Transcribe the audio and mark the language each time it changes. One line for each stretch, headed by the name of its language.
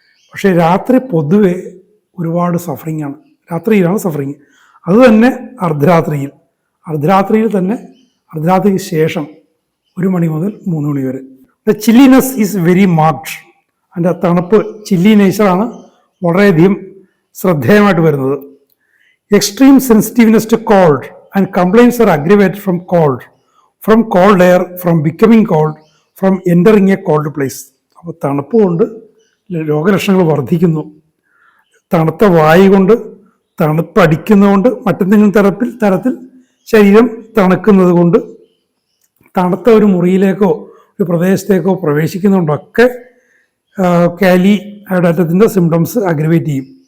Malayalam: പക്ഷേ രാത്രി പൊതുവെ ഒരുപാട് സഫറിങ് ആണ്. രാത്രിയിലാണ് സഫറിങ്. അതുതന്നെ അർദ്ധരാത്രിയിൽ തന്നെ, അർദ്ധരാത്രിക്ക് ശേഷം 1 മണി മുതൽ 3 മണി വരെ.
English: The chilliness is very marked.
Malayalam: അതിൻ്റെ തണുപ്പ്, ചില്ലി നേച്ചറാണ് വളരെയധികം ശ്രദ്ധേയമായിട്ട് വരുന്നത്.
English: Extreme sensitiveness to cold and complaints are aggravated from cold air, from becoming cold, from entering a cold place.
Malayalam: അപ്പോൾ തണുപ്പ് കൊണ്ട് രോഗലക്ഷണങ്ങൾ വർദ്ധിക്കുന്നു. തണുത്ത വായു കൊണ്ട്, തണുപ്പടിക്കുന്നതുകൊണ്ട്, മറ്റെന്തെങ്കിലും തരത്തിൽ ശരീരം തണുക്കുന്നത് കൊണ്ട്, തണുത്ത ഒരു മുറിയിലേക്കോ ഒരു പ്രദേശത്തേക്കോ പ്രവേശിക്കുന്നതുകൊണ്ടൊക്കെ കാലി അഡാറ്റത്തിൻ്റെ സിംറ്റംസ് അഗ്രവേറ്റ് ചെയ്യും.